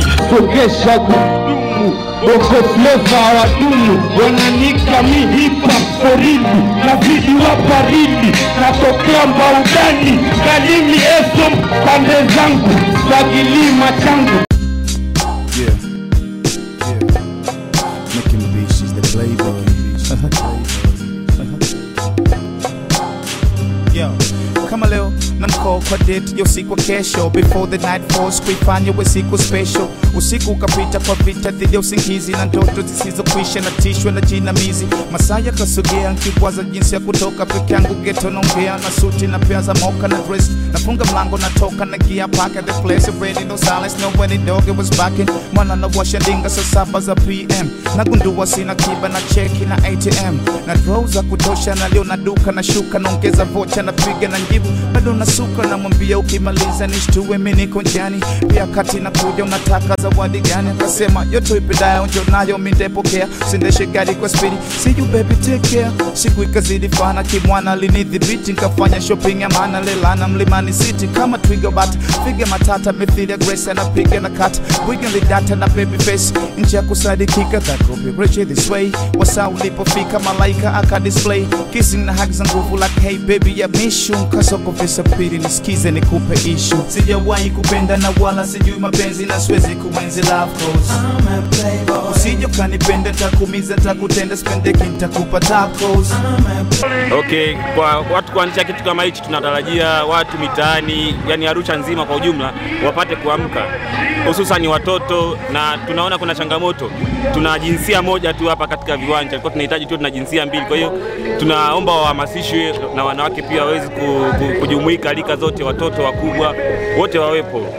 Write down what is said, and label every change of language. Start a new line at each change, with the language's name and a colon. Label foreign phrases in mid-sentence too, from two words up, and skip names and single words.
Swahili: Sokesha gudumu, Bongo Flava wadumu, wananika mi hip hop porini, nazidi wa baridi, natokea Mbaudani, Kalimi Esom, pande zangu, Swahili machangu.
English: Yeah. Yeah. Making beats, she's the playboy.
Swahili: Yo, kama leo na mko kwa date ya usiku wa kesho,
English: before the night falls,
Swahili: kuifanya uwe siku special. Usiku ukapita kwa vita dhidi ya usingizi na ndoto zisizokwisha, na tishwa na jinamizi. Masaa yakasogea, nikikwaza jinsi ya kutoka peke yangu ghetto, naongea na suti na pea za moka na dress. Nafunga mlango, natoka, naingia
English: back at the place, already no silence, no when the dog, it was barking.
Swahili: Mwana anawasha ndinga saa saba za P M. Nagundua sina kiba na cheki na A T M. Na draw za kutosha, na leo na duka na shuka, naongeza vocha, napiga na njibu. Bado nasuka, namwambia, "Ukimaliza nishtue, mimi niko njiani." Pia kati nakuja, "Unataka zawadi gani?" Akasema, "Yote uipendayo njo nayo mimi nitapokea. Sindeshe gari kwa speed.
English: See you baby, take care."
Swahili: Siku ikazidi fana, kimwana alinidhibiti, nikafanya shopping ya maana, Lelana Mlimani City. Kama twiga but figa matata, mithili ya Grace anapiga na cut.
English: Wiggly data na baby face.
Swahili: Nje ya kusadikika,
English: that could be rich this way.
Swahili: Wasa ulipofika, malaika aka display.
English: Kissing na hug
Swahili: za nguvu
English: like, "Hey baby, I miss you."
Swahili: Kasoko visa pili, nisikize nikupe issue. Sijawahi kupenda na wala sijui mapenzi, na siwezi kuenzi
English: love cause I'm a playboy.
Swahili: Usije ukanipenda, nitakuumiza, nitakutenda, sipendeki, nitakupa
English: tap cause I'm a playboy.
Swahili: Okay, kwa watu kuanzisha kitu kama hichi, tunatarajia watu mitaani, yani Arusha nzima kwa ujumla, wapate kuamka, hususan watoto, na tunaona kuna changamoto. Tuna jinsia moja tu hapa katika viwanja, tulikuwa tunahitaji tu, tuna jinsia mbili. Kwa hiyo tunaomba wahamasishwe na wanawake pia waweze ku-, ku-, kujumuika, rika zote, watoto, wakubwa, wote wawepo.